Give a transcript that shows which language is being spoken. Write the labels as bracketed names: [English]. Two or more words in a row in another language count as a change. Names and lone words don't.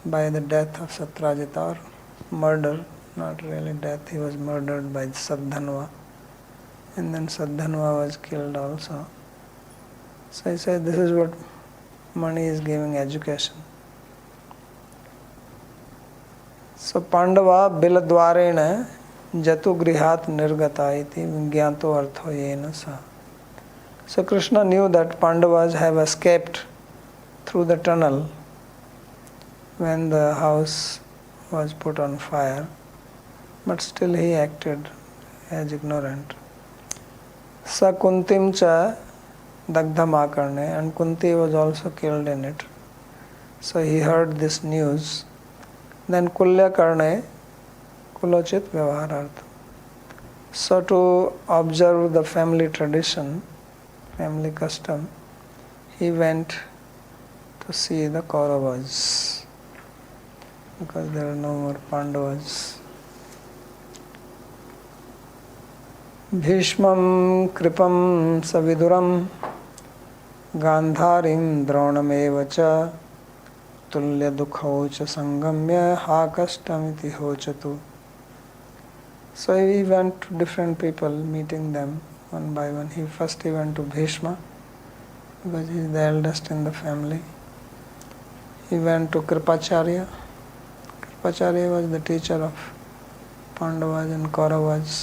[English] by the death of Satyajita, or murder, not really death, he was murdered by Sadhanva. And then Sadhanva was killed also. So he said, this is what money is giving education. [Sanskrit] So पाण्डवाः बिलद्वारेण जतु गृहात् निर्गताः इति विज्ञातः अर्थः येन सः. [English] So Krishna knew that Pandavas have escaped through the tunnel when the house was put on fire, but still he acted as ignorant. [Sanskrit] स कुन्तीं च दग्धाम् आकर्ण्य, [English] and Kunti was also killed in it. So he heard this news. [Sanskrit] Then कुल्य करणे कुलोचित व्यवहारार्थ. [English] So to observe the family tradition, family custom, he went to see the Kauravas, because there are no more Pandavas. [Sanskrit] भीष्मं कृपं सविदुरं गान्धारीं द्रोणमेवच तुल्य दुःखौ च संगम्य हाकष्टमिति होचतुः. [English] So he went to different people, meeting them one by one. First he went to Bhishma, because he is the eldest in the family. He went to Kripacharya. Kripacharya was the teacher of Pandavas and Kauravas.